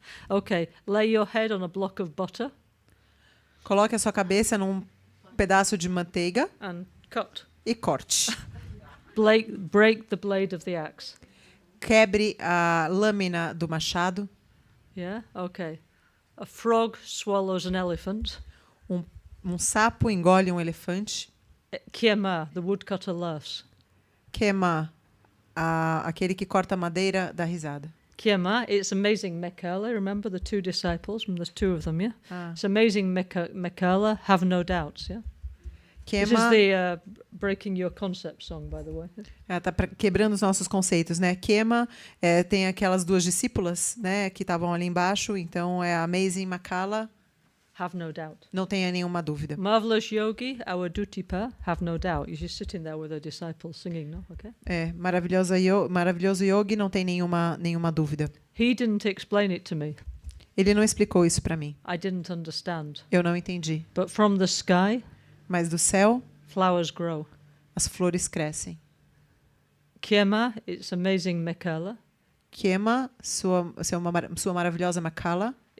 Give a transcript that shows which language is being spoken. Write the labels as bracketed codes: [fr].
[en] Okay, lay your head on a block of butter [pt] Coloque a sua cabeça num pedaço de manteiga [en] and cut. [pt] e corte. [en] Break the blade of the axe. [pt] Quebre a lâmina do machado. [en] Yeah, okay. A frog swallows an elephant. [pt] Um sapo engole um elefante. [en] Kiema, the woodcutter laughs. [pt] Queima aquele que corta madeira dá risada. [en] Kiema, it's amazing Mekala. Remember the two disciples? There's two of them, yeah? Ah. It's amazing Mekala, have no doubts, yeah? This is [pt] Queima, [en] the Breaking Your Concept song, by the way. [pt] tá quebrando os nossos conceitos, né? Queima tem aquelas duas discípulas, né, que estavam ali embaixo. Então é Amazing Makala, [en] Have no doubt. [pt] não tenha nenhuma dúvida. [en] Marvelous Yogi, our Dutipa, have no doubt. You're just sitting there with the disciples singing, no? Okay. [pt] Maravilhoso yogi, não tem nenhuma dúvida. [en] He didn't explain it to me. [pt] Ele não explicou isso para mim. [en] I didn't understand. [pt] Eu não entendi. [en] But from the sky, [pt] Mas do céu, [en] flowers grow. [pt] as flores crescem. [en] Kiema, it's amazing Mekala. [pt] Queima, sua maravilhosa Makala,